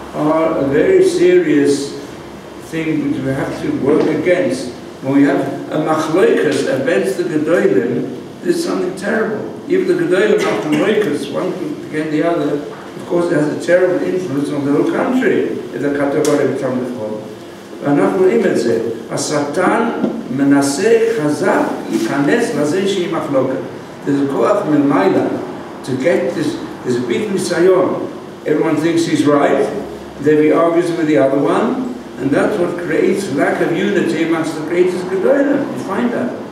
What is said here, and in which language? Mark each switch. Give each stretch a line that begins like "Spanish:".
English: are a very serious thing which we have to work against. When we have a machloikas against the gedolim, there's something terrible. Even the gedolim machloikas, one against the other, of course it has a terrible influence on the whole country if the category become the form.
Hebrew: ואנחנו רואים את זה. השטן מנסה חזק להיכנס לזה שהיא מחלוקת.
English: There's a
Hebrew: כוח מלמעלה
English: to get this. There's a big ניסיון. Everyone thinks he's right, then he argues with the other one, and that's what creates lack of unity amongst the greatest gedolim. You find that.